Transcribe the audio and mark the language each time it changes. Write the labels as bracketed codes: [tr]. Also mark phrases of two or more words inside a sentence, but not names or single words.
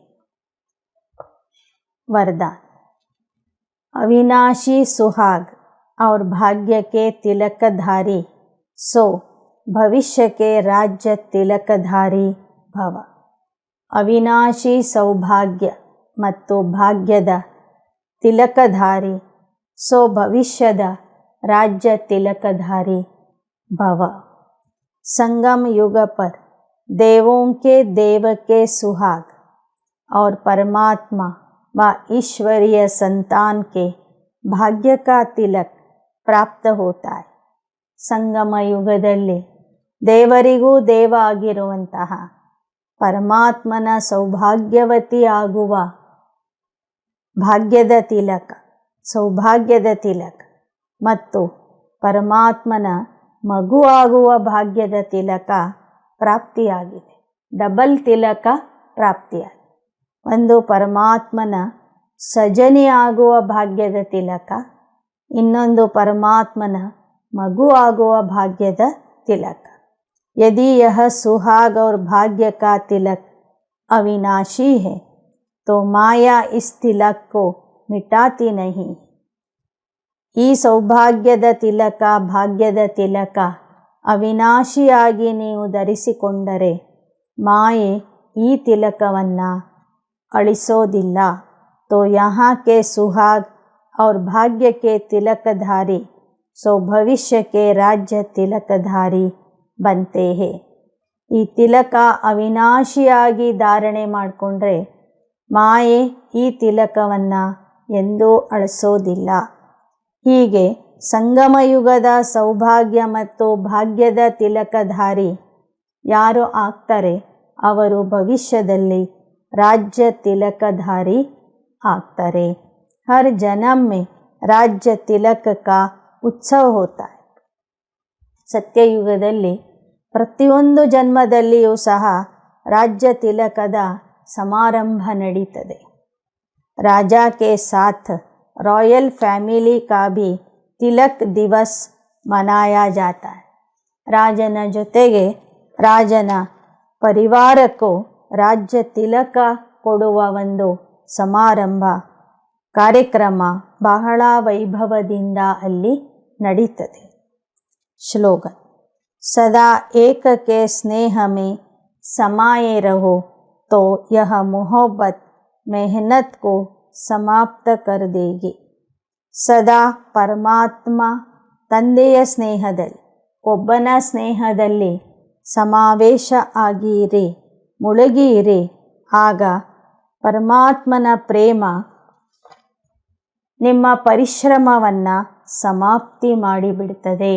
[hi] वरदान. अविनाशी सुहाग और भाग्य के तिलकधारी सो भविष्य के राज्य तिलकधारी भव. [kn] ಅವಿನಾಶಿ ಸೌಭಾಗ್ಯ ಮತ್ತು ಭಾಗ್ಯದ ತಿಲಕಧಾರಿ [hi] सो भविष्यद राज्य तिलकधारी भव. संगम युग पर देवों के देव के सुहाग और परमात्मा व ईश्वरीय संतान के भाग्य का तिलक प्राप्त होता है. [kn] ಸಂಗಮ ಯುಗದಲ್ಲಿ ದೇವರಿಗೂ ದೇವ ಆಗಿರುವಂತಹ ಪರಮಾತ್ಮನ ಸೌಭಾಗ್ಯವತಿ ಆಗುವ ಭಾಗ್ಯದ ತಿಲಕ, ಸೌಭಾಗ್ಯದ ತಿಲಕ ಮತ್ತು ಪರಮಾತ್ಮನ ಮಗು ಆಗುವ ಭಾಗ್ಯದ ತಿಲಕ ಪ್ರಾಪ್ತಿಯಾಗಿದೆ. ಡಬಲ್ ತಿಲಕ ಪ್ರಾಪ್ತಿಯಾಗಿ, ಒಂದು ಪರಮಾತ್ಮನ ಸಜನಿಯಾಗುವ ಭಾಗ್ಯದ ತಿಲಕ, ಇನ್ನೊಂದು ಪರಮಾತ್ಮನ ಮಗು ಆಗುವ ಭಾಗ್ಯದ ತಿಲಕ. [hi] यदि यह सुहाग और भाग्य का तिलक अविनाशी है तो माया इस तिलक को मिटाती नहीं. [kn] ಈ ಸೌಭಾಗ್ಯದ ತಿಲಕ, ಭಾಗ್ಯದ ತಿಲಕ ಅವಿನಾಶಿಯಾಗಿ ನೀವು ಧರಿಸಿಕೊಂಡರೆ ಮಾಯೆ ಈ ತಿಲಕವನ್ನು ಅಳಿಸೋದಿಲ್ಲ. [hi] तो यहाँ के सुहाग और भाग्य के तिलकधारी सो भविष्य के राज्य तिलकधारी बनते हैं. [kn] ಈ ತಿಲಕ ಅವಿನಾಶಿಯಾಗಿ ಧಾರಣೆ ಮಾಡಿಕೊಂಡ್ರೆ ಮಾಯೆ ಈ ತಿಲಕವನ್ನು ಎಂದೂ ಅಳಿಸೋದಿಲ್ಲ. ಹೀಗೆ ಸಂಗಮಯುಗದ ಸೌಭಾಗ್ಯ ಮತ್ತು ಭಾಗ್ಯದ ತಿಲಕಧಾರಿ ಯಾರು ಆಗ್ತಾರೆ ಅವರು ಭವಿಷ್ಯದಲ್ಲಿ ರಾಜ್ಯ ತಿಲಕಧಾರಿ ಆಗ್ತಾರೆ. [hi] हर जन्म में राज्य तिलक का उत्सव होता है. [kn] ಸತ್ಯಯುಗದಲ್ಲಿ ಪ್ರತಿಯೊಂದು ಜನ್ಮದಲ್ಲಿಯೂ ಸಹ ರಾಜ್ಯ ತಿಲಕದ ಸಮಾರಂಭ ನಡೀತದೆ. [hi] राजा के साथ [en] royal family [hi] का भी तिलक दिवस मनाया जाता है. [kn] ರಾಜನ ಜೊತೆಗೆ ರಾಜನ ಪರಿವಾರಕ್ಕೂ ರಾಜ್ಯ ತಿಲಕ ಕೊಡುವ ಒಂದು ಸಮಾರಂಭ ಕಾರ್ಯಕ್ರಮ ಬಹಳ ವೈಭವದಿಂದ ಅಲ್ಲಿ ನಡೀತದೆ. [hi] श्लोगन. सदा एक के स्नेह में समाये रहो तो यह मोहब्बत मेहनत को समाप्त कर देगी. [kn] ಸದಾ ಪರಮಾತ್ಮ ತಂದೆಯ ಸ್ನೇಹದಲ್ಲಿ, ಒಬ್ಬನ ಸ್ನೇಹದಲ್ಲಿ ಸಮಾವೇಶ ಆಗಿರಿ, ಮುಳುಗಿರಿ. ಆಗ ಪರಮಾತ್ಮನ ಪ್ರೇಮ ನಿಮ್ಮ ಪರಿಶ್ರಮವನ್ನು ಸಮಾಪ್ತಿ ಮಾಡಿಬಿಡ್ತದೆ.